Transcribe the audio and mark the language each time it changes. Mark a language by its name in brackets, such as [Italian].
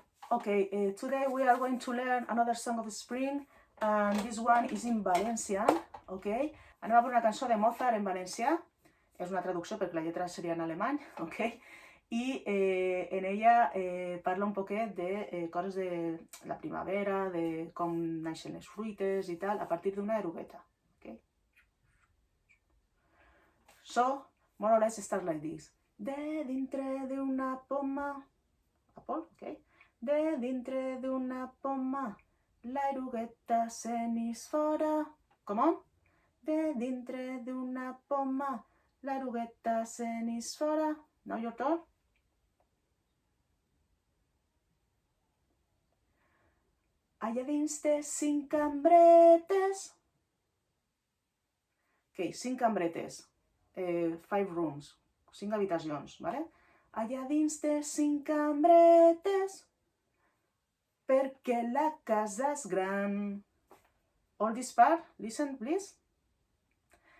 [English] Okay, today we are going to learn another song of spring, and this one is in Valencian, okay? [Catalan] Anem a veure una cançó de Mozart en valencià. És una traducció perquè la lletra seria en alemany, okay? I en ella parla un poquet de coses de la primavera, de com naixen les fruites i tal, a partir d'una erugueta, okay? [English] So, more or less it starts like this. [Catalan] De dintre d'una poma, apple, okay? De dintre d'una poma, la erugueta se n'és fora. [English] Come on? [Catalan] De dintre d'una poma, la erugueta se n'és fora. [English] Now your turn. [Catalan] Allà dins té 5 cambretes. Ok, 5 cambretes. [English] 5 rooms. [Catalan] 5 habitacions, ¿vale? Allà dins té 5 cambretes perquè la casa és gran. [English] All this part, listen please.